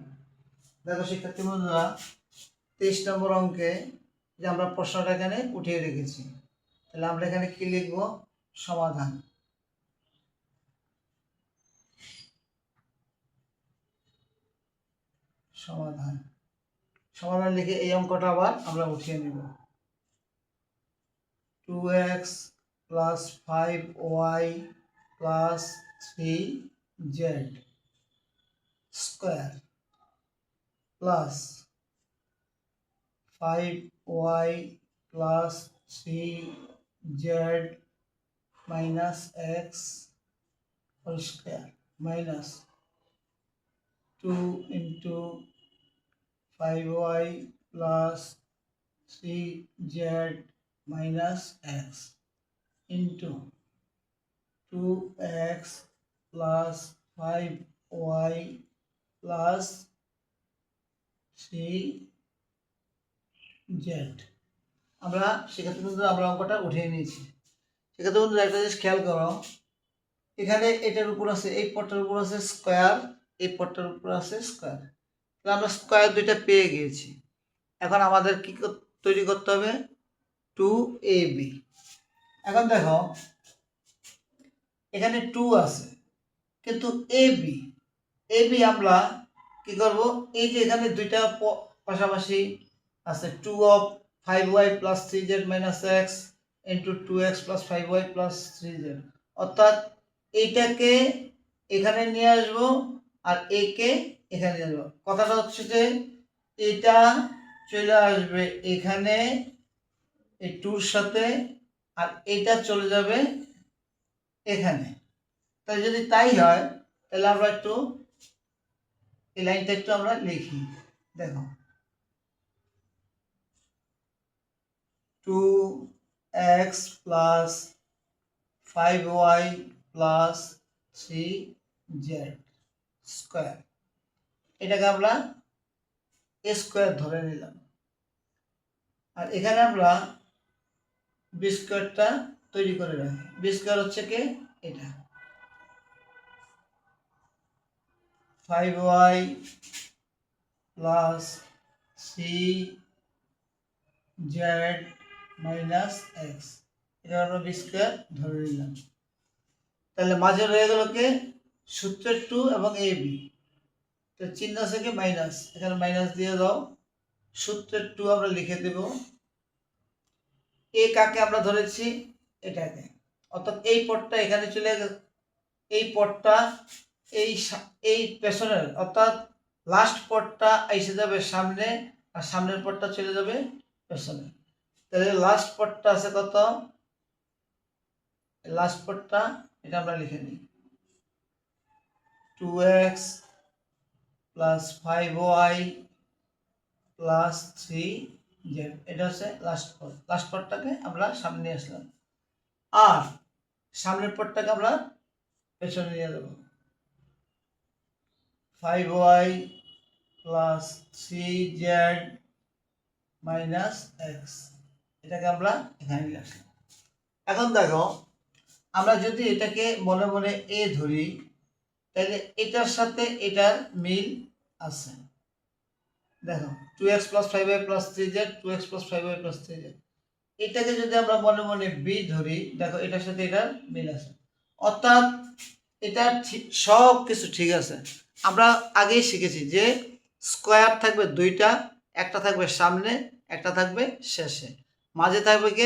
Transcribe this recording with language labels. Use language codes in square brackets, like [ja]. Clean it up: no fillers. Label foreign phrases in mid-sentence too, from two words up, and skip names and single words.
[bn] দেখো শিক্ষার্থী বন্ধুরা, 23 নম্বর অঙ্কে যে আমরা প্রশ্নটা এখানে উঠিয়ে রেখেছি, তাহলে আমরা এখানে কি লিখবো? সমাধান। সমাধান সমাধান লিখে এই অঙ্কটা আবার আমরা উঠিয়ে নিব। [en] 2x plus 5y plus 3z square plus 5y plus 3z minus x whole square minus 2 into 5y plus 3z minus x into 2x plus 5y plus 3z। [bn] আমরা শিক্ষার্থী বন্ধুরা আমরা অঙ্কটা উঠিয়ে নিয়েছি। শিক্ষার্থী বন্ধুরা একটা জিনিস খেয়াল করো, এখানে এটার উপর আছে, এই পটটার উপর আছে স্কোয়ার, এই পটটার উপর আছে স্কোয়ার, তাহলে আমরা স্কোয়ার দুইটা পেয়ে গিয়েছি। এখন আমাদের কি তৈরি করতে হবে? 2ab। এখন দেখো এখানে 2 আছে, কিন্তু ab আমরা কি করব? এই যে এখানে দুইটা পাশাপাশি আছে, [en] 2 of 5y plus 3z minus x into 2x plus 5y plus 3z, [bn] অর্থাৎ এইটাকে এখানে নিয়ে আসবো আর একে এখানে নিয়ে আসবো। কথাটা হচ্ছে যে এটা চলে আসবে এখানে এই 2-র সাথে, আর এটা চলে যাবে এখানে। তাই যদি তাই হয়, তাহলে আমরা একটু এই লাইনটা একটু আমরা লিখি। দেখো [en] 2x plus 5y plus 3z [bn] স্কোয়ার, এটাকে আমরা স্কোয়ার ধরে নিলাম, আর এখানে আমরা বি স্কোয়ারটা তৈরি করে রাখি। [en] b square [bn] হচ্ছে কি? এটা [en] 5y plus 3z minus x, [bn] এটা আমরা [en] b square [bn] ধরে নিলাম। তাহলে মাঝে রয়ে গেল কে? সূত্রের 2 এবং এ বি, তো চিহ্ন আছে কি? মাইনাস, এখানে মাইনাস দিয়ে দাও। সূত্রের 2 আমরা লিখে দেব। এ কাকে আমরা ধরেছি? এটাকে, অর্থাৎ এই পদটা এখানে চলে গেল, এই পদটা এই পেছনের অর্থাৎ লাস্ট পদটা এসে যাবে সামনে, আর সামনের পদটা চলে যাবে পেছনে। তাহলে লাস্ট পদটা আছে কত? লাস্ট পদটা এটা আমরা লিখে নিই, [en] 2x plus 5y plus 3z, [bn] এটা হচ্ছে লাস্ট পদ। লাস্ট পদটাকে আমরা সামনে নিয়ে আসলাম, আর সামনের পদটাকে আমরা পেছনে নিয়ে যাব। [en] 5y plus 3z minus x, [bn] এটাকে আমরা এখানে নিয়ে আসলাম। এখন দেখো আমরা যদি এটাকে মনে মনে এ ধরি, তাহলে এটার সাথে এটার মিল আছে। [en] দেখো 2x plus 5y plus 3z, 2x plus 5y plus 3z, [bn] এটাকে যদি আমরা মনে মনে বি ধরি, দেখো এটার সাথে এটার মিল আছে, অর্থাৎ এটা সব কিছু ঠিক আছে। আমরা আগেই শিখেছি যে স্কোয়ার থাকবে দুইটা, একটা থাকবে সামনে, একটা থাকবে শেষে, মাঝে থাকবে কে?